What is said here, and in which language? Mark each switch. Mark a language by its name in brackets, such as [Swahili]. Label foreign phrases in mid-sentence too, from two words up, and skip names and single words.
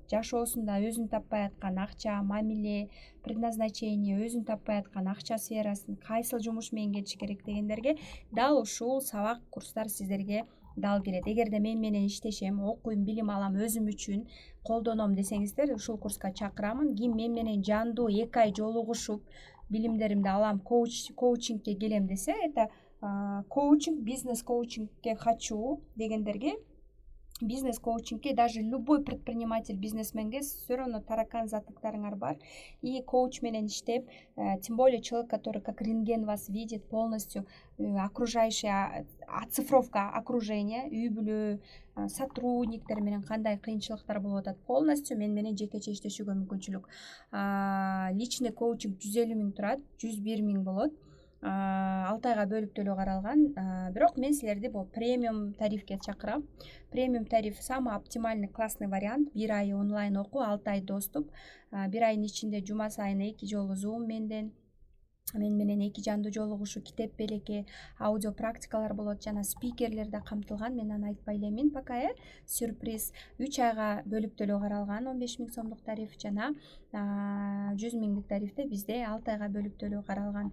[Kyrgyz] Жашоосунда өзүн таппай аткан акча, мамиле, предназначение, өзүн таппай аткан акча сферасын кайсыл жумуш менен кетиш керек дегендерге дал ушул сабак курстар сиздерге дал келет. Эгерде мен менен иштешем, окуйм, билим алам, өзүм үчүн колдоном десеңиздер, ушул курска чакырамын. Ким мен менен жандуу 2 ай жолугушуп билимдеримди алам, коучингке келем десе, это коучинг, бизнес коучингке хочу дегендерге, бизнес коучингке [Russian] даже любой предприниматель, [Kyrgyz] бизнесменге [Russian] все равно [Kyrgyz] таракан затыктарыңар бар. И коуч менен иштеп, [Russian] тем более человек, который как рентген вас видит полностью, окружающая оцифровка окружения, [Kyrgyz] үй бүлө, сотрудниктер менен кандай кыйынчылыктар болуп атат, полностью мен менен жекече иштешүүгө мүмкүнчүлүк. [Russian] Личный коучинг [Kyrgyz] 150 000 турат, 101 000 болот. 6 айга бөлүп төлөө каралган. Бирок мен силерди бул премиум тарифке чакырам. [Russian] Премиум тариф самый оптимальный классный вариант. [Kyrgyz] 1 ай онлайн окуу, 6 ай доступ. 1 айдын ичинде жума сайын 2 жолу Zoom мен менен 2 жандуу жолугушуу, китеп белеки, аудио практикалар болот жана спикерлер да камтылган. Мен аны айтпай элемин пока. Сюрприз. 3 айга бөлүп төлөө каралган 15 000 сомдук тариф жана 100 000 тарифте бизде 6 айга бөлүп төлөө каралган.